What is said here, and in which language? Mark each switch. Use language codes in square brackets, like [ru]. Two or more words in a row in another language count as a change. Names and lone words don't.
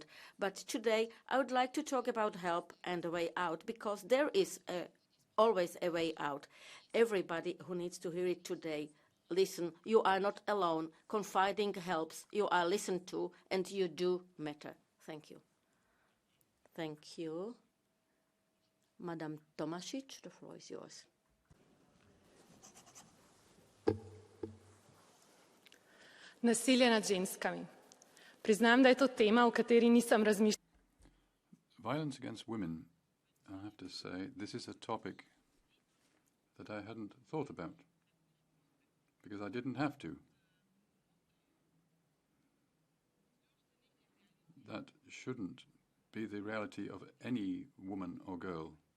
[en] But today, I would like to talk about help and a way out, because there is always a way out. Everybody who needs to hear it today, listen. You are not alone. Confiding helps. You are listened to, and you do matter. Thank you. Thank you. Madam Tomasic, the floor is yours. [sl] Nasilje nad ženskami. Priznam, da je to tema, o kateri nisem razmišljala. [en] Violence against women, I have to say, this is a topic that I hadn't thought about, because I didn't have to. That shouldn't be the reality of any woman or girl.